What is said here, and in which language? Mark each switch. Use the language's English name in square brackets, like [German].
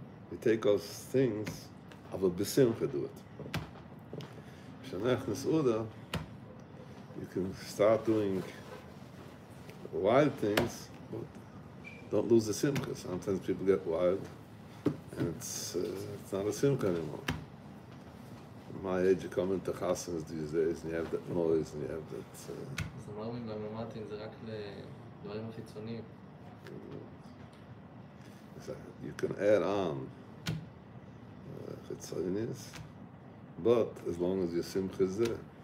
[English] You take those things, I will besimcha do it. Shenechnes uda, you can start doing wild things, but don't lose the simcha. Sometimes people get wild, and it's not a simcha anymore. At my age, you come into chasans these days, and you have that noise, and you have that... [Hebrew] אז אמרנו בממתים זה רק לדברים החיצוניים. [English] You can add on chitzonius, but as long as your simcha is there.